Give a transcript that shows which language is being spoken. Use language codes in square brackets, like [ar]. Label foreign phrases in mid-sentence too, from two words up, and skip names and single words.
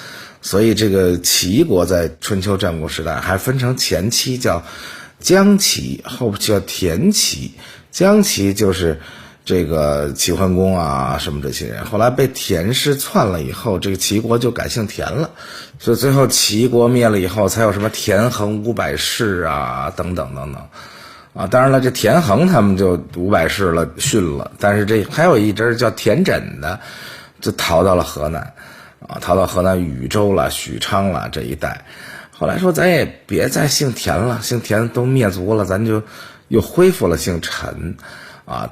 [zh] 所以這個齊國在春秋戰國時代還分成前期叫姜齊，後期叫田齊。姜齊就是這個齊桓公啊什麼這些人，後來被田氏篡了以後，這個齊國就改姓田了，所以最後齊國滅了以後才有什麼田橫500氏啊等等等等啊。當然了，這田橫他們就500氏了遜了，但是這還有一支叫田枕的就逃到了河南啊，逃到河南禹州了、許昌了這一帶。後來說咱也別再姓田了，姓田都滅族了，咱就又恢復了姓陳啊。